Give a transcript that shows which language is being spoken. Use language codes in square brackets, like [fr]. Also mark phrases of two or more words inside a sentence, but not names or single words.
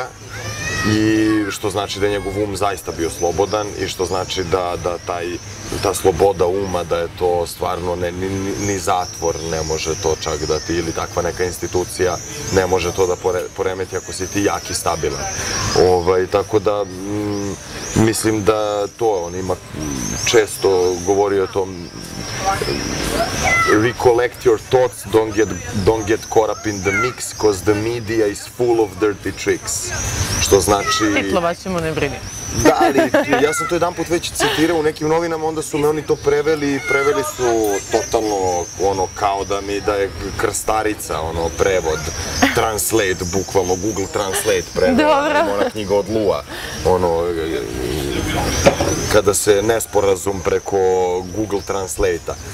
[sr] I što znači da je njegov um zaista bio slobodan i što znači da ta sloboda uma, da je to stvarno ni zatvor ne može to čak da ti, ili takva neka institucija ne može to da poremeti ako si ti jak i stabilan. Tako da mislim da to, on ima često govorio o tom [en] recollect your thoughts, don't get caught up in the mix, cause the media is full of dirty tricks. [sr] Što znači... Titlovat ćemo, ne brini. Da, ali ja sam to jedan put već citirao u nekim novinama, onda su me oni to preveli su totalno kao da je krstarica, prevod, translate, bukvalno Google Translate preveo, ona knjiga od Lua, kada se nesporazum preko Google Translate-a.